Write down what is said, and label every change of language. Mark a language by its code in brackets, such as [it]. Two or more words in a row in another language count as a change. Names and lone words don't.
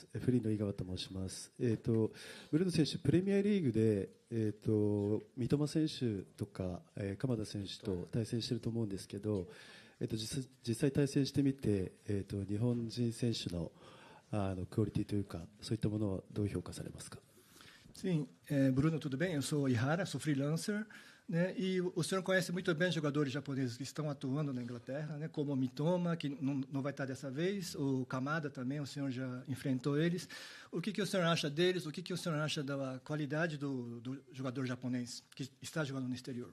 [ja] フリーの井川と申します。ブルーノ選手、プレミアリーグで、三笘選手とか、鎌田選手と対戦していると思うんですけど、実際対戦してみて、日本人選手のクオリティというか、そういったものはどう評価されますか? [pt] Sim, Bruno, tudo bem? Eu sou Ihara, sou freelancer, né? E o senhor conhece muito bem jogadores japoneses que estão atuando na Inglaterra, né? Como o Mitoma, que não vai estar dessa vez, o Kamada também, o senhor já enfrentou eles. O que o senhor acha deles? O que o senhor acha da qualidade do jogador japonês que está jogando no exterior?